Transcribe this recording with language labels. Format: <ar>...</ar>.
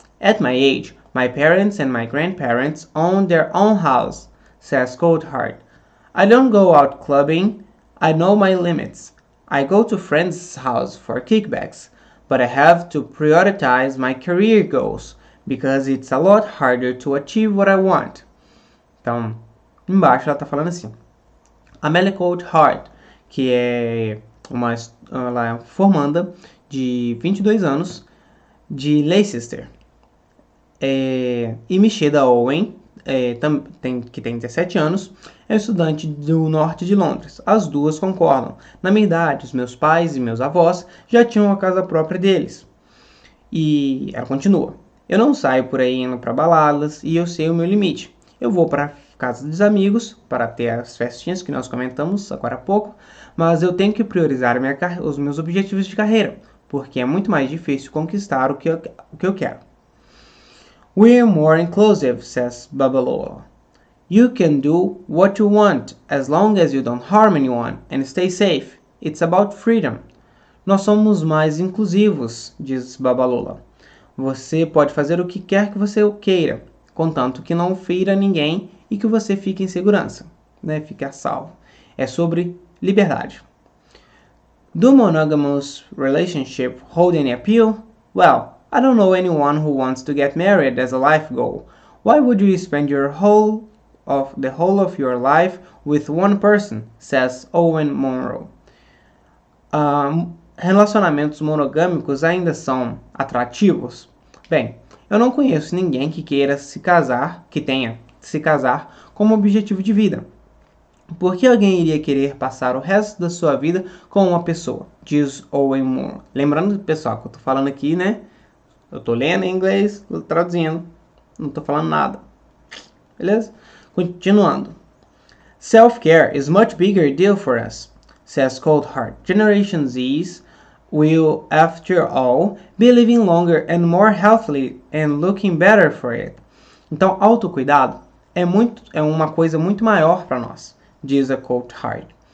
<en>At my age, my parents and my grandparents own their own house, says Coulthard. I don't go out clubbing. I know my limits. I go to friends' house for kickbacks, but I have to prioritize my career goals because it's a lot harder to achieve what I want.</en> <pt>Então, embaixo ela está falando assim. Amelia Coulthard, que ela é formanda de 22 anos de Leicester, e Mishida Owen, que tem 17 anos, é estudante do norte de Londres. As duas concordam. Na minha idade, os meus pais e meus avós já tinham a casa própria deles. E ela continua. Eu não saio por aí indo para baladas e eu sei o meu limite. Eu vou para casa dos amigos para ter as festinhas que nós comentamos agora há pouco, mas eu tenho que priorizar os meus objetivos de carreira, porque é muito mais difícil conquistar o que eu quero.</pt> <en>We're more inclusive, says Babalola. You can do what you want as long as you don't harm anyone and stay safe. It's about freedom.</en> <pt>Nós somos mais inclusivos, diz Babalola. Você pode fazer o que quer que você queira, contanto que não fira ninguém e que você fique em segurança, né? Fique a salvo. É sobre liberdade.</pt> <en>Do monogamous relationship hold any appeal? Well, I don't know anyone who wants to get married as a life goal. Why would you spend the whole of your life with one person? Says Owen Munro.</en> <pt>Relacionamentos monogâmicos ainda são atrativos? Bem, eu não conheço ninguém que queira tenha se casar como objetivo de vida. Por que alguém iria querer passar o resto da sua vida com uma pessoa? Diz Owen Munro. Lembrando, pessoal, que eu tô falando aqui, né? Eu tô lendo em inglês, tô traduzindo. Não tô falando nada. Beleza? Continuando.</pt> <en>Self-care is much bigger deal for us, says Coulthard. Generation Z's will, after all, be living longer and more healthily and looking better for it.</en> <pt>Então, autocuidado é uma coisa muito maior para nós, diz a Coulthard.</pt>